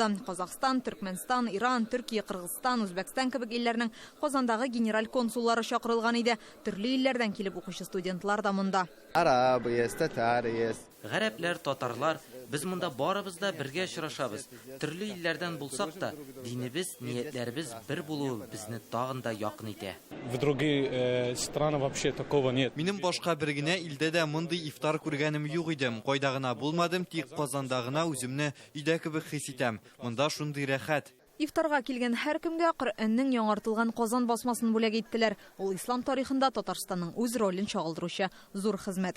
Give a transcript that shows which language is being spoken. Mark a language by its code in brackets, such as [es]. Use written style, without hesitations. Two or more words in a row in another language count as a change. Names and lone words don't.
[tt] Казакстан, Төркмәнстан, Иран, Төркия, Кыргызстан, Үзбәкстан кебек илләрнең Казандагы генераль консуллары чакырылган иде. Төрле илләрдән килеп укучы студентлар да монда. Гарәпләр, татарлар, без монда барыбыз да бергә очрашабыз. Төрле илләрдән булсак та, динебез, ниятләребез бер булуы безне тагын да якын итә. [ru] В другие страны вообще такого нет. [tt] Минем башка бер генә илдә дә мондый ифтар күргәнем юк идем. Кайда гына булмадым, тик Казанда гына үземне өйдә кебек хис итәм. Монда шундый рәхәт. Ифтарга килгән һәркемгә Коръәннең яңартылган Казан басмасын бүләк иттеләр. Ул ислам тарихында Татарстанның үз ролен чагылдыручы зур хезмәт.